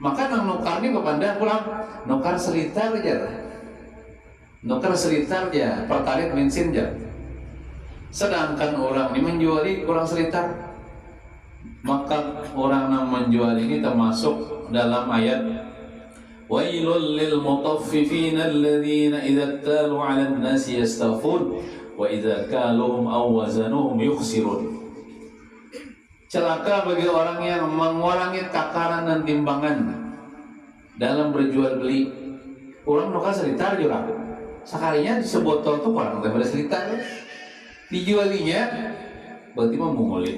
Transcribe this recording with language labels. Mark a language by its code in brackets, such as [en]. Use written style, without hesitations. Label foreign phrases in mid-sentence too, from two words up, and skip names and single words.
[bjn] Maka nang nukar ini kepada pulang nukar selitar aja, nukar selitar aja, pertalit bensin aja. Sedangkan orang ini menjuali kurang selitar, maka orang yang menjual ini termasuk dalam ayat [ar] ويل للمطففين الذين إذا اكتالوا على الناس يستوفون وإذا كالوهم أو وزنوهم يخسرون. [id] Celaka bagi orang yang mengurangi takaran dan timbangan dalam berjual beli. [bjn] Orang nukar selitar juga. Sekalinya sebotol tuh kurang daripada selitar. Dijualinya berarti membunguli.